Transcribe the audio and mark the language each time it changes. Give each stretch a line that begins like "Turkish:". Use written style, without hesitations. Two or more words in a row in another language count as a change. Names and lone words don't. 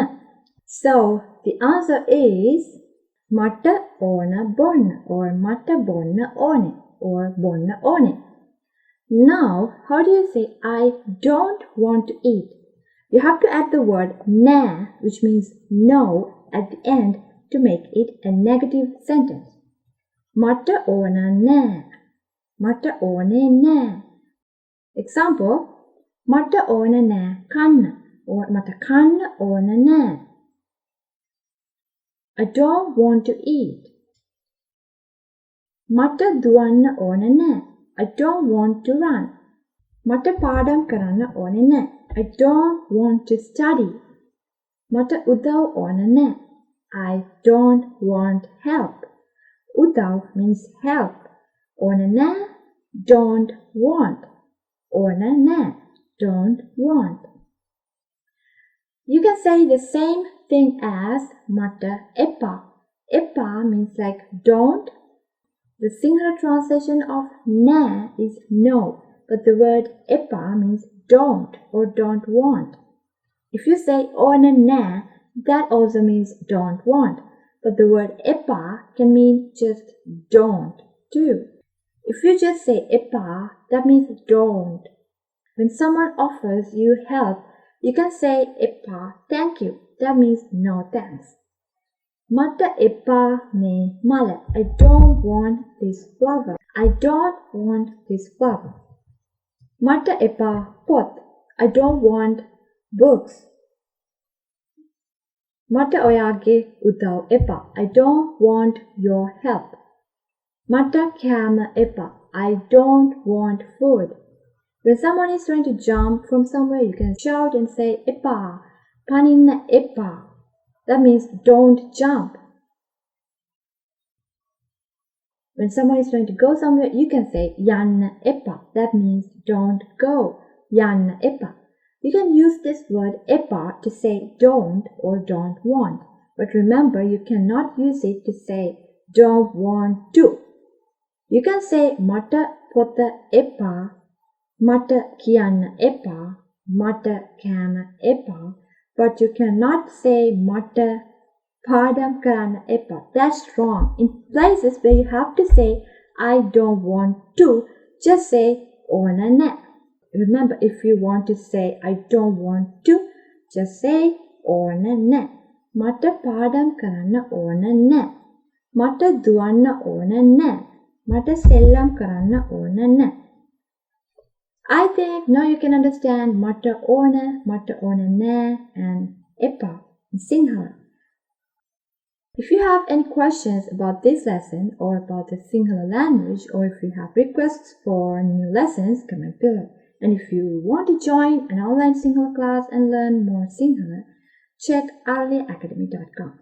English: So the answer is
Sinhala: මට ඕන බොන්න
English: or
Sinhala: මට බොන්න ඕනෙ
English: or
Sinhala: බොන්න ඕනෙ.
English: Now, how do you say I don't want to eat? You have to add the word na, which means no, at the end to make it a negative sentence.
Sinhala: මට ඕන නෑ. මට ඕනෙ නෑ. Example, මට ඕන නෑ කන්න or මට කන්න ඕන නෑ.
English: I don't want to eat.
Sinhala: මට දුවන්න ඕන නෑ.
English: I don't want to run.
Sinhala: මට පාඩම් කරන්න ඕන නෑ.
English: I don't want to study.
Sinhala: මට උදව් ඕන නෑ.
English: I don't want help. Udav means help.
Sinhala: ඕන නෑ,
English: don't want.
Sinhala: ඕන නෑ,
English: don't want. You can say the same thing as
Sinhala: මට එපා.
English: Epaa means like don't. The Sinhala translation of na is no, but the word Epaa means don't or don't want. If you say
Sinhala: ඕන නෑ,
English: that also means don't want, but the word Epaa can mean just don't do. If you just say Epaa, that means don't. When someone offers you help, you can say Epaa, thank you. That means no thanks.
Sinhala: මට එපා මේ මල.
English: I don't want this flower. I don't want this flower.
Sinhala: මට එපා පොත්.
English: I don't want books.
Sinhala: මට ඔයාගෙ උදව් එපා.
English: I don't want your help.
Sinhala: මට කෑම එපා.
English: I don't want food. When someone is trying to jump from somewhere, you can shout and say
Sinhala: එපා, පනින්න එපා.
English: That means don't jump. When someone is trying to go somewhere, you can say
Sinhala: යන්න එපා.
English: That means don't go.
Sinhala: යන්න එපා.
English: You can use this word epaa to say don't or don't want. But remember, you cannot use it to say don't want to. You can say
Sinhala: මට පොත එපා, මට කියන්න එපා, මට කෑම එපා,
English: but you cannot say
Sinhala: මට පාඩම් කරන්න එපා.
English: That's wrong. In places where you have to say I don't want to, just say
Sinhala: ඕන නෑ.
English: Remember, if you want to say I don't want to, just say
Sinhala: ඕන නෑ. මට පාඩම් කරන්න ඕන නෑ. මට දුවන්න ඕන නෑ. මට සෙල්ලම් කරන්න ඕන නෑ.
English: I think now you can understand
Sinhala: මට ඕන නෑ,
English: and Epaa in Sinhala. If you have any questions about this lesson or about the Sinhala language, or if you have requests for new lessons, comment below. And if you want to join an online Sinhala class and learn more Sinhala, check aralyaacademy.com.